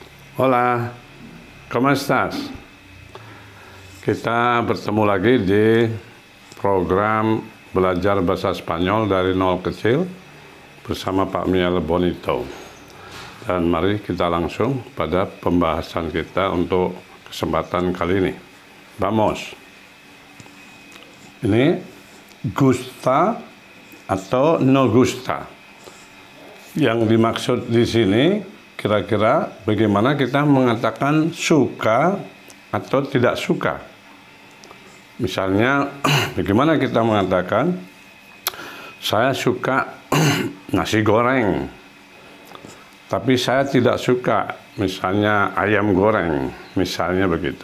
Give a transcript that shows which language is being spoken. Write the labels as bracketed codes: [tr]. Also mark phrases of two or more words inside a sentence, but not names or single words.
[es] Hola, ¿cómo estás? [id] Kita bertemu lagi di program belajar bahasa Spanyol dari nol kecil bersama Pak Miele Bonito. Dan mari kita langsung pada pembahasan kita untuk kesempatan kali ini. [es] Vamos. Ini gusta atau no gusta. [id] Yang dimaksud di sini kira-kira bagaimana kita mengatakan suka atau tidak suka. Misalnya, bagaimana kita mengatakan saya suka nasi goreng, tapi saya tidak suka misalnya ayam goreng, misalnya begitu.